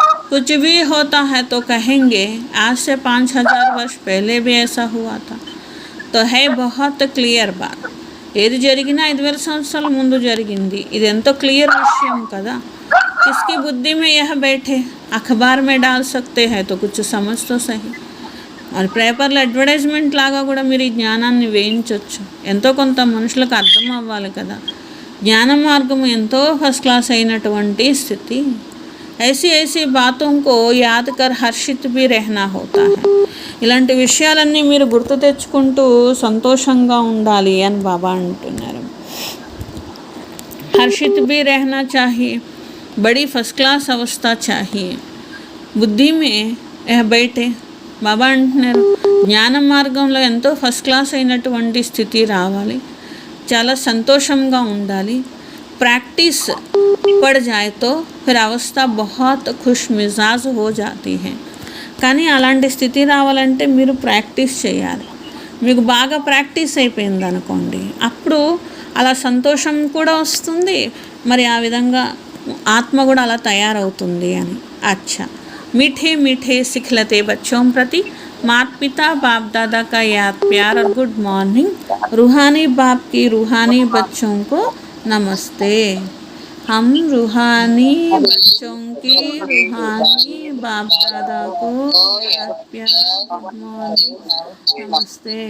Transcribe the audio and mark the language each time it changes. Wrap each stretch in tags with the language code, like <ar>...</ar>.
<hi>कुछ भी होता है तो कहेंगे आज से 5000 वर्ष पहले भी ऐसा हुआ था. तो है बहुत క్లియర్ బాత్.</hi> <te>ఏది జరిగినా 5000 సంవత్సరాల ముందు జరిగింది. ఇది ఎంతో క్లియర్ విషయం కదా.</te> <hi>किसकी बुद्धि में यह बैठे अखबार में डाल सकते हैं तो कुछ समझ तो सही.</hi> <te>మరి పేపర్లో అడ్వర్టైజ్మెంట్ లాగా కూడా మీరు ఈ జ్ఞానాన్ని వేయించవచ్చు. ఎంతో కొంత మనుషులకు అర్థం అవ్వాలి కదా. జ్ఞాన మార్గం ఎంతో ఫస్ట్ క్లాస్ అయినటువంటి స్థితి.</te> <hi>ऐसी बातों को याद कर हर्षित भी रहना होता है.</hi> <te>ఇలాంటి విషయాలన్నీ మీరు గుర్తు తెచ్చుకుంటూ సంతోషంగా ఉండాలి అని బాబా అంటున్నారు.</te> <hi>हर्षित भी रहना चाहिए. बड़ी फर्स्ट क्लास अवस्था चाहिए. బుద్ధి మే బయటే బాబా అంటున్నారు.</hi> <te>జ్ఞాన మార్గంలో ఎంతో ఫస్ట్ క్లాస్ అయినటువంటి స్థితి రావాలి. చాలా సంతోషంగా ఉండాలి.</te> <hi>प्रैक्टिस पड़ जाए तो फिर अवस्था बहुत खुश मिजाज हो जाती है.</hi> <te>కానీ అలాంటి స్థితి రావాలంటే మీరు ప్రాక్టీస్ చేయాలి. మీకు బాగా ప్రాక్టీస్ అయిపోయింది అనుకోండి, అప్పుడు అలా సంతోషం కూడా వస్తుంది. మరి ఆ విధంగా ఆత్మ కూడా అలా తయారవుతుంది అని.</te> <hi>అచ్చా मीठे मीठे सिखलते बच्चों प्रति माता पिता बाप दादा का याद प्यार और गुड मॉर्निंग. रूहानी बाप की रूहानी बच्चों को नमस्ते. हम रूहानी बच्चों की रूहानी बाप दादा को याद प्यार गुड मॉर्निंग नमस्ते.</hi>